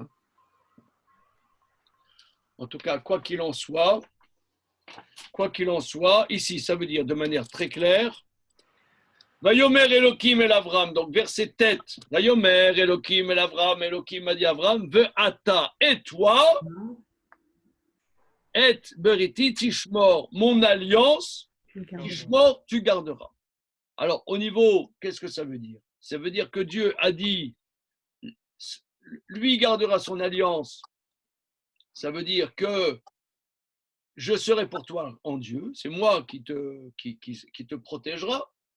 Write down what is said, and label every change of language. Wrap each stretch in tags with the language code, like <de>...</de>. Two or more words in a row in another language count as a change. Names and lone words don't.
<fr>Hein. En tout cas, quoi qu'il en soit, ici, ça veut dire de manière très claire,</fr> <he>ויאמר אלוהים אל אברם,</he> <fr>donc verset tête,</fr> <he>ויאמר אלוהים אל אברם,</he> <fr>Elohim a dit Avram,</fr> <he>Ve'ata,</he> <fr>et toi,</fr> <he>את בריתי תשמור,</he> <fr>mon alliance, tishmor, tu garderas. Alors, au niveau, qu'est-ce que ça veut dire? Ça veut dire que Dieu a dit, lui gardera son alliance. Ça veut dire que je serai pour toi en Dieu, c'est moi qui te protégera.</fr>